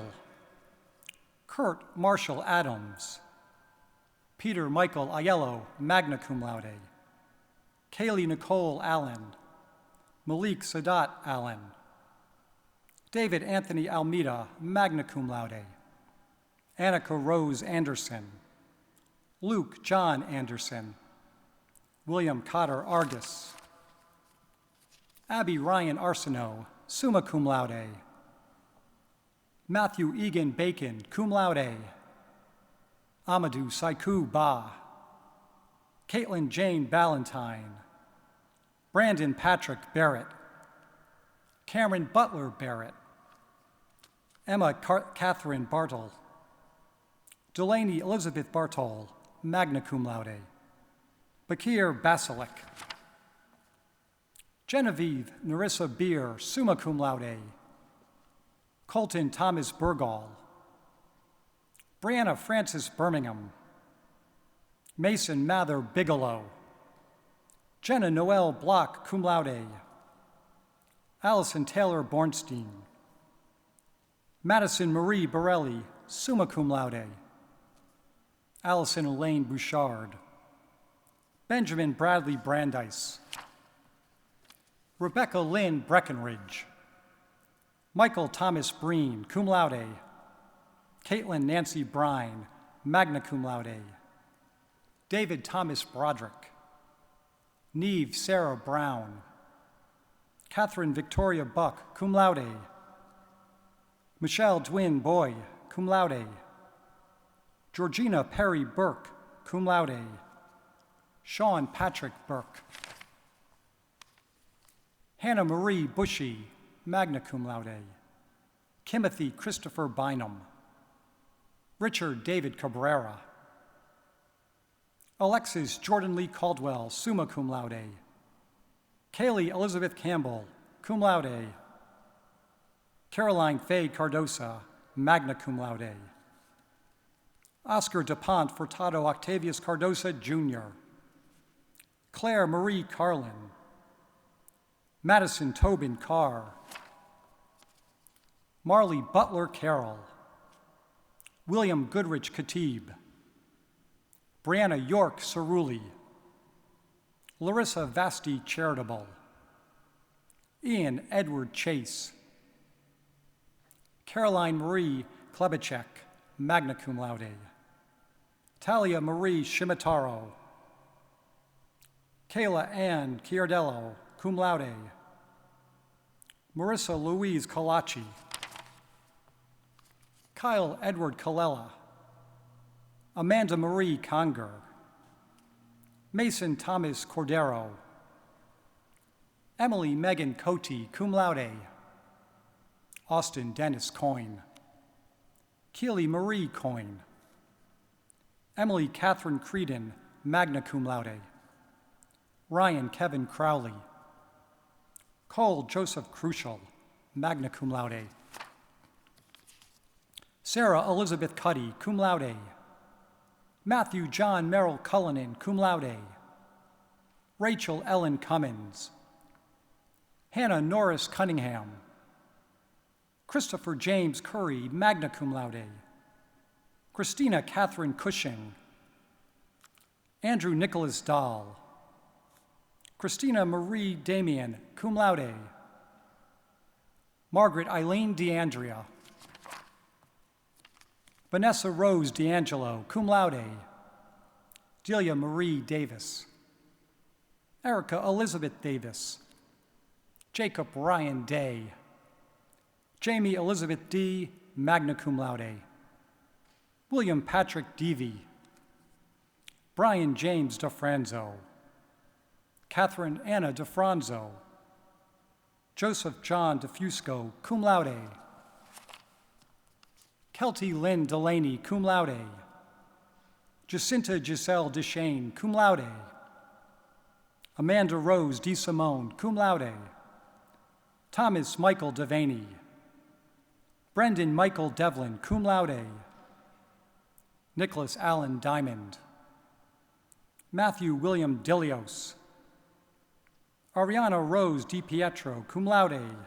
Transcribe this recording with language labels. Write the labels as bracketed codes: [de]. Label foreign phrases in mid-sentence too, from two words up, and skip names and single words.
[en] Kurt Marshall Adams. Peter Michael Aiello, [la] magna cum laude. [en] Kaylee Nicole Allen. Malik Sadat Allen. David Anthony Almeida, [la] magna cum laude. [en] Annika Rose Anderson. Luke John Anderson. William Cotter Argus. Abby Ryan Arsenault, [la] summa cum laude. [en] Matthew Egan Bacon, [la] cum laude. [en] Amadou Saiku Ba. Caitlin Jane Ballantyne. Brandon Patrick Barrett. Cameron Butler Barrett. Emma Catherine Bartle. Delaney Elizabeth Bartol, [la] magna cum laude. [en] Bakir Basilik. Genevieve Narissa Beer, [la] summa cum laude. [en] Colton Thomas Burgall. Brianna Francis Birmingham. Mason Mather Bigelow. Jenna Noel Block, [la] cum laude. [en] Allison Taylor Bornstein. Madison Marie Borelli, [la] summa cum laude. [en] Allison Elaine Bouchard. Benjamin Bradley Brandeis. Rebecca Lynn Breckenridge. Michael Thomas Breen, [la] cum laude. [en] Caitlin Nancy Brine, [la] magna cum laude. [en] David Thomas Broderick. Neve Sarah Brown. Catherine Victoria Buck, [la] cum laude. [en] Michelle Dwin Boy, [la] cum laude. [en] Georgina Perry Burke, [la] cum laude. [en] Sean Patrick Burke. Hannah Marie Bushy, [la] magna cum laude. [en] Timothy Christopher Bynum. Richard David Cabrera. Alexis Jordan Lee Caldwell, [la] summa cum laude. [en] Kaylee Elizabeth Campbell, [la] cum laude. [en] Caroline Faye Cardosa, [la] magna cum laude. [en] Oscar DuPont Furtado Octavius Cardosa, Jr. Claire Marie Carlin. Madison Tobin Carr. Marley Butler Carroll. William Goodrich Khatib. Brianna York Cerulli. Larissa Vasti Charitable. Ian Edward Chase. Caroline Marie Klebacek, [la] magna cum laude. [en] Talia Marie Shimataro. Kayla Ann Chiardello, [la] cum laude. [en] Marissa Louise Colaci. Kyle Edward Colella. Amanda Marie Conger, Mason Thomas Cordero, Emily Megan Cote, [la] cum laude, [en] Austin Dennis Coyne, Keely Marie Coyne, Emily Catherine Creedon, [la] magna cum laude, [en] Ryan Kevin Crowley, Cole Joseph Crucial, [la] magna cum laude, [en] Sarah Elizabeth Cuddy, [la] cum laude, [en] Matthew John Merrill Cullinan, [la] cum laude, [en] Rachel Ellen Cummins, Hannah Norris Cunningham, Christopher James Curry, [la] magna cum laude, [en] Christina Catherine Cushing, Andrew Nicholas Dahl, Christina Marie Damian, [la] cum laude, [en] Margaret Eileen DeAndrea, Vanessa Rose D'Angelo, [la] cum laude, [en] Delia Marie Davis, Erica Elizabeth Davis, Jacob Ryan Day, Jamie Elizabeth D., [la] magna cum laude, [en] William Patrick Deavy, Brian James DeFranzo, Catherine Anna DeFranzo, Joseph John DeFusco, [la] cum laude, [en] Kelty Lynn Delaney, [la] cum laude, [en] Jacinta Giselle Deshane, [la] cum laude, [en] Amanda Rose DeSimone, [la] cum laude, [en] Thomas Michael Devaney, Brendan Michael Devlin, [la] cum laude, [en] Nicholas Allen Diamond, Matthew William Dilios, Ariana Rose DiPietro, [la] cum laude,